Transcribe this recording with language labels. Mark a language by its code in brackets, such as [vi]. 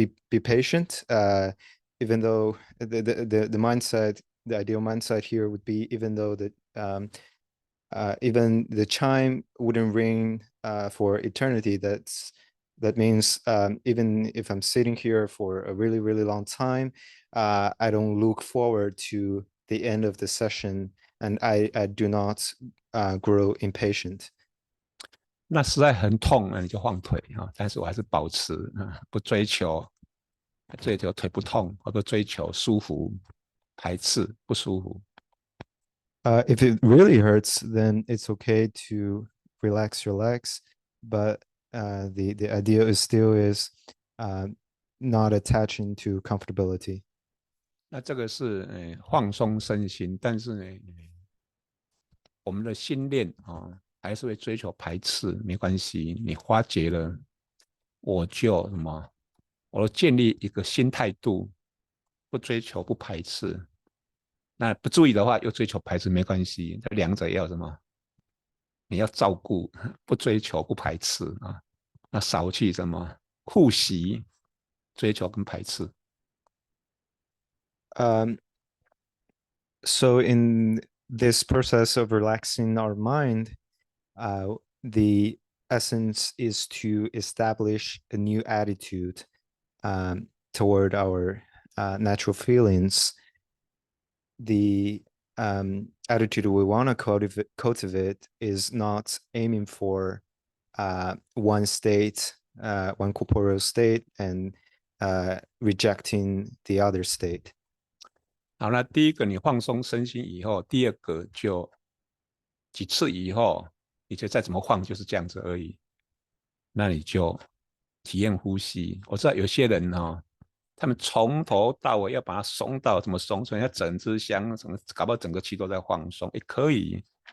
[en] be patient. Even though the mindset, the ideal mindset here would be, even though even the chime wouldn't ring for eternity, that means even if I'm sitting here for a really, really long time, I don't look forward to the end of the session, and I do not grow impatient. [zh] 那实在很痛了，你就放腿啊。但是我还是保持不追求腿不痛，或者追求舒服，排斥不舒服。 [en] If it really hurts, then it's okay to relax your legs, but the idea is still is not attaching to comfortability. [zh] 那这个是放松身心，但是呢，我们的心念还是会追求排斥，没关系，你化解了，我就什么，我建立一个新态度，不追求不排斥。那不注意的话，又追求排斥，没关系，这两者要什么？你要照顾，不追求不排斥啊，那少去什么护习，追求跟排斥。 [en] So in this process of relaxing our mind, the essence is to establish a new attitude toward our natural feelings. The attitude we want to cultivate is not aiming for one state, one corporeal state, and rejecting the other state. [zh] 好，那第一个你放松身心以后，第二个就几次以后，你就再怎么放就是这样子而已。那你就体验呼吸。我知道有些人他们从头到尾要把它松到怎么松，所以要整支香，搞不好整个气都在放松，也可以。